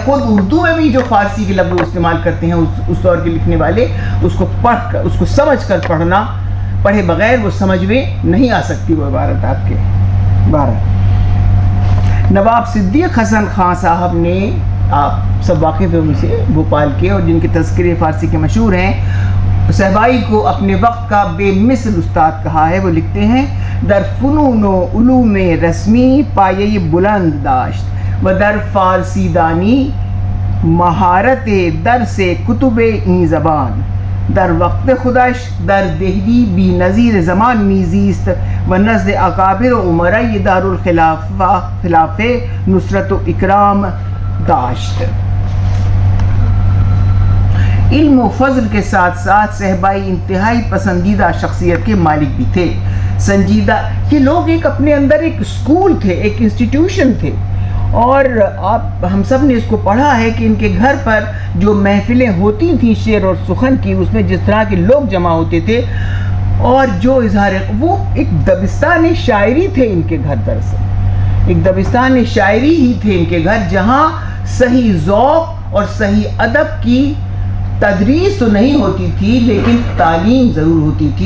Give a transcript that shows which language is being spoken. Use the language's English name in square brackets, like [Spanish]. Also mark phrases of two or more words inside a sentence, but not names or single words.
[Urdu] خود اردو میں بھی جو فارسی کے لفظ استعمال کرتے ہیں اس دور کے لکھنے والے، اس کو پڑھ کر، اس کو سمجھ کر پڑھنا، پڑھے بغیر وہ سمجھ میں نہیں آ سکتی وہ عبارت آپ کے۔ 12 نواب صدیق حسن خان صاحب نے، آپ سب واقف ہیں ان سے، بھوپال کے، اور جن کے تذکرے فارسی کے مشہور ہیں، صہبائی کو اپنے وقت کا بے مثل استاد کہا ہے۔ وہ لکھتے ہیں [Persian] در فنون و علوم رسمی پایہ بلند داشت و در فارسی دانی مہارت درس کتب این زبان، در وقت خودش در دہلی بی نظیر زمان میزیست و نزد اکابر و عمراء دار الخلاف نصرت و اکرام داشت۔ [Urdu] علم و فضل کے ساتھ ساتھ صہبائی انتہائی پسندیدہ شخصیت کے مالک بھی تھے، سنجیدہ، یہ لوگ ایک اپنے اندر ایک اسکول تھے، ایک انسٹیٹیوشن تھے، اور ہم سب نے اس کو پڑھا ہے کہ ان کے گھر پر جو محفلیں ہوتی تھیں شعر اور سخن کی، اس میں جس طرح کے لوگ جمع ہوتے تھے، اور جو اظہار، وہ ایک دبستان شاعری تھے ان کے گھر، دراصل ایک دبستان شاعری ہی تھے ان کے گھر، جہاں صحیح ذوق اور صحیح ادب کی تدریس تو نہیں ہوتی تھی لیکن تعلیم ضرور ہوتی تھی۔